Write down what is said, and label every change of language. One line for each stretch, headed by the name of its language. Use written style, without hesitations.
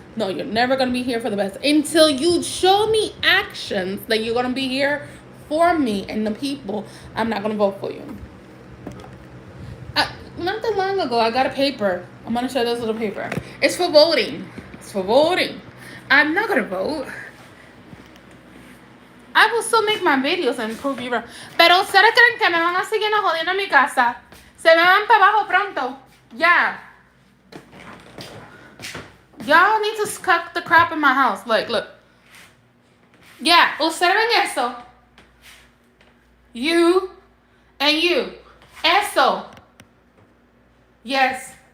English: No, you're never going to be here for the best until you show me actions that you're going to be here for me and the people. I'm not going to vote for you. Not that long ago, I got a paper. I'm going to show this little paper. It's for voting. It's for voting. I'm not going to vote. I will still make my videos and prove you wrong.
Spanish: Pero ustedes creen que me van a seguir jodiendo en mi casa. Se me van para abajo pronto.
English: Yeah. Y'all need to cut the crap in my house. Like, look. Yeah,
Spanish: ustedes ven eso.
English: You and you. Eso. Yes.